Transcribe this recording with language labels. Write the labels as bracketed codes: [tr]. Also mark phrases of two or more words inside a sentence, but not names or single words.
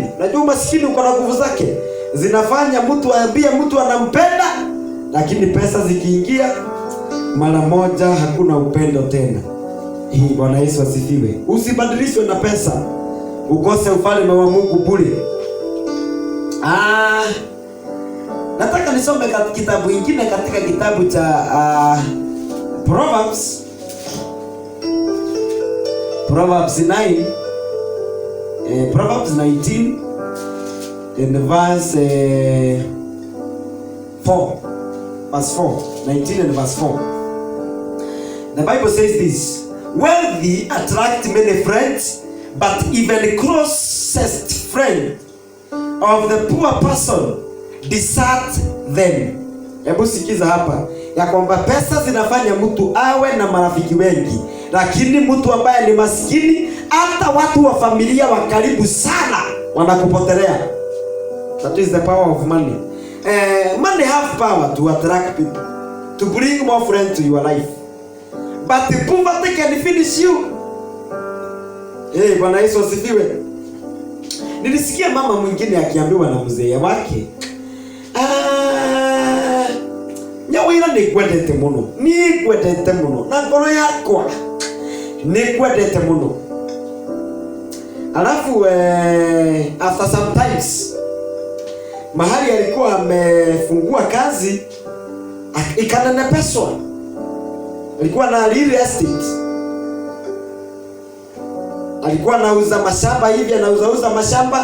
[sw] Najua umaskini uko na nguvu zake, zinafanya mtu aambie mtu anampenda, lakini pesa zikiingia mara moja hakuna upendo tena. Hii, Bwana Yesu asifiwe. Usibadilishwe na pesa ukose ufalme wa Mungu bure. Nataka nisome kitabu kingine katika kitabu cha Proverbs 9, Proverbs 19 [en] and verse [sw] 4. [en] Verse 4. 19 and verse 4. The Bible says this: wealthy attract many friends, but even the closest friend of the poor person desert them. [sw] Hebu sikiza hapa ya kwamba pesa zinafanya mtu awe na marafiki wengi, lakini mtu ambaye ni maskini, hata watu wa familia wa karibu sana wanakupotelea. [en] That is the power of money. Money have power to attract people, to bring more friends to your life, but the poverty can finish you. [sw] Bwana Yesu asifiwe. Nilisikia mama mwingine akiambiwa na mzee wake, [ki] Nyawira nikwendete muno, nikwendete muno, na ngoro yakwa nikwendete muno. [sw] Alafu [en] after sometimes [sw] mahali alikuwa amefungua kazi ikanenepeswa. Alikuwa na [en] real estate, [sw] alikuwa anauza mashamba hivi, anauza mashamba.